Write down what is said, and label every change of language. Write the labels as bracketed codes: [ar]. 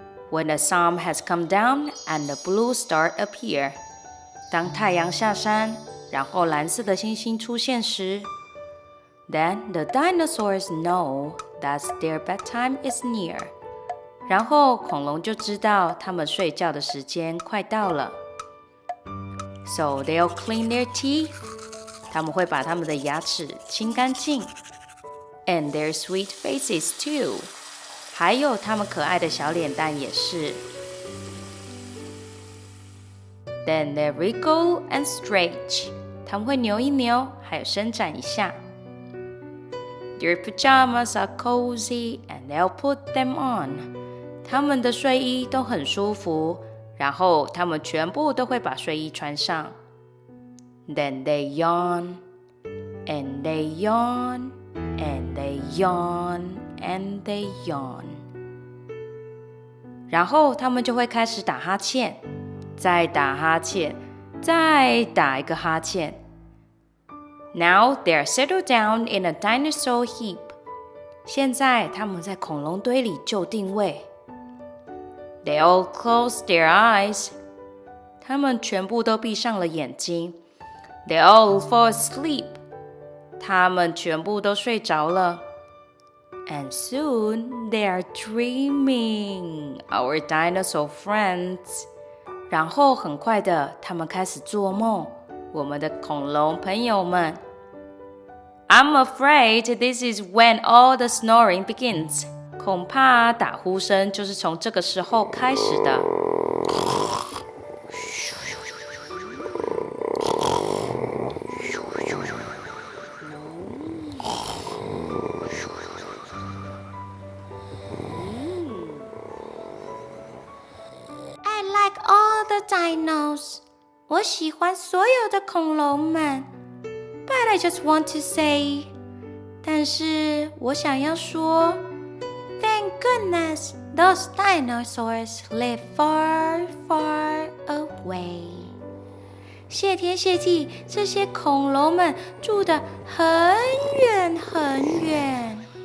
[en] When the sun has come down and the blue star appear. [zh] 当太阳下山，然后蓝色的星星出现时 [en] Then the dinosaurs know that their bedtime is near. [zh] 然后恐龙就知道它们睡觉的时间快到了。 [en] So they'll clean their teeth. [zh] 他们会把他们的牙齿清干净 ， [en] and their sweet faces too， [zh] 还有他们可爱的小脸蛋也是。 [en] Then they wriggle and stretch， [zh] 他们会扭一扭，还有伸展一下。 [en] Their pajamas are cozy and they'll put them on， [zh] 他们的睡衣都很舒服，然后他们全部都会把睡衣穿上。 [en] Then they yawn, and they yawn, and they yawn, and they yawn. [zh] 然后他们就会开始打哈欠，再打哈欠，再打一个哈欠。 [en] Now they're settled down in a dinosaur heap. [zh] 现在他们在恐龙堆里就定位。 [en] They all close their eyes. [zh] 他们全部都闭上了眼睛。 [en] They all fall asleep. [zh] 他们全部都睡着了。 [en] And soon they are dreaming, our dinosaur friends. [zh] 然后很快的，他们开始做梦，我们的恐龙朋友们。 [en] I'm afraid this is when all the snoring begins. [zh] 恐怕打呼声就是从这个时候开始的。 [en] all the dinos. [zh] 我喜欢所有的恐龙们。 [en] But I just want to say. [zh] 但是我想要说 [en] Thank goodness those dinosaurs live far, far away. [zh] 谢天谢地，这些恐龙们住得很远很远。